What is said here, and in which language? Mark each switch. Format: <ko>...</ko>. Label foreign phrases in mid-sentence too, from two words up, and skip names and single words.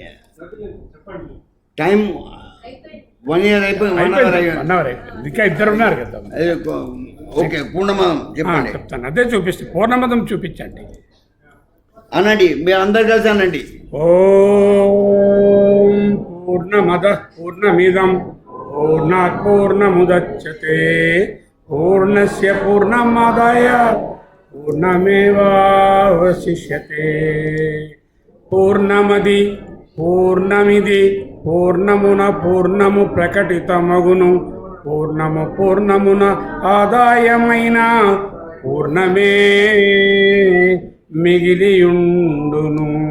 <te>టైం 1 year అయిపోయింది. 1 hour అయిపోయింది. 1 hour అయిపోయింది. ఇంకా ఇద్దరు ఉన్నారు కదా. ఓకే పూర్ణమదం చెప్పండి. చెప్తాను, అదే చూపిస్తే పూర్ణమదం చూపించండి అనండి, మీరు అందరు కలిసి అనండి.</te> <sa>ఓం పూర్ణమద పూర్ణమిదం పూర్ణాత్ పూర్ణముదచ్యతే పూర్ణస్య పూర్ణమాదాయ పూర్ణమేవావశిష్యతే.</sa> <te>పూర్ణమది పూర్ణమిది పూర్ణమున పూర్ణము ప్రకటితమగును పూర్ణము పూర్ణమున ఆదాయమైన పూర్ణమే మిగిలియుండును.</te>